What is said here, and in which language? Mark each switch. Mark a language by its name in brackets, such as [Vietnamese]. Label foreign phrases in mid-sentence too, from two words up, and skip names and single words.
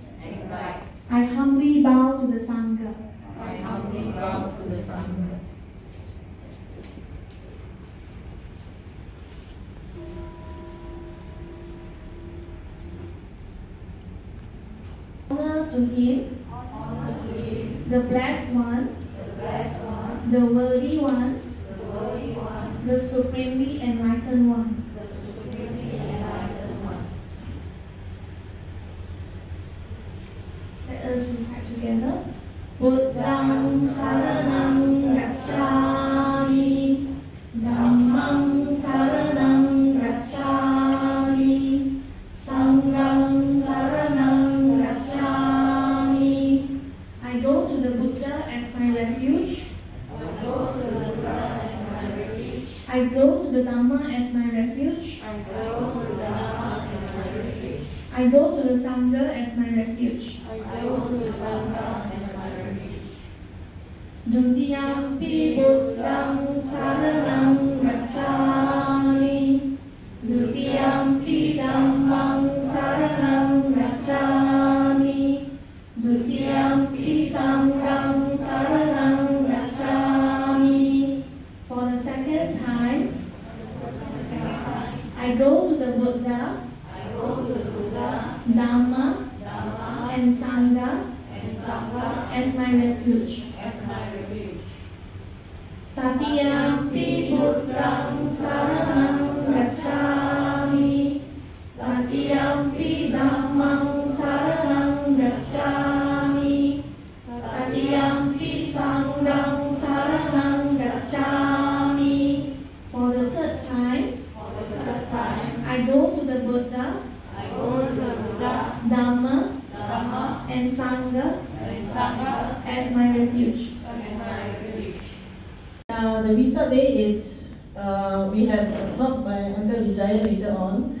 [English] I humbly bow to the Sangha. Honor to him, the blessed one, the worthy one, the supremely enlightened one. Let us recite together. [Pali] Buddhang saranang gacchami, Dhammang saranang gacchami, Sanghang saranang gacchami. [English] I go to the Buddha as my refuge. I go to the Dhamma as my refuge. I go to the Sangha as my refuge. [Pali] Dutiyampi Buddhang saranang gacchami, Dutiyampi Dhammang saranang gacchami, Dutiyampi Sanghang saranang gacchami. [English] For the second time, I go to the Buddha, Dhamma, and Sangha as my refuge. [Pali] Tatiyampi Buddhang saranang gacchami, Tatiyampi Dhammang saranang gacchami, Tatiyampi Sanghang saranang gacchami. [English] For the third time, I go to the Buddha, Dhamma, and Sangha as my refuge. The Wesak day is, we have a talk by Uncle Vijaya later on.